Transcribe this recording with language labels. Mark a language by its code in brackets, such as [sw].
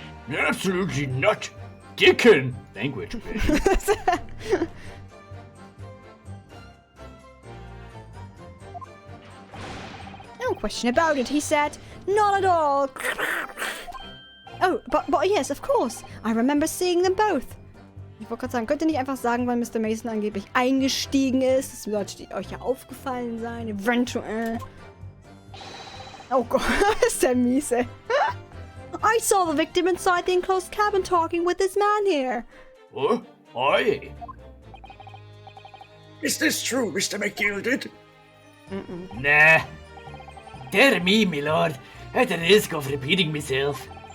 [en] Absolutely not. Dickon! Language, baby. No question about it, he said. Not at all. Oh, but yes, of course. I remember seeing them both. [de] Ich wollte gerade sagen, könnt ihr nicht einfach sagen, weil Mr. Mason angeblich eingestiegen ist? Das sollte euch ja aufgefallen sein, eventuell. Oh Gott, ist der miese. [en] I saw the victim inside the enclosed cabin talking with this man here. What? Oi! Is this true, Mr. McGilded? Nah. Dear me, my lord, at the risk of repeating myself.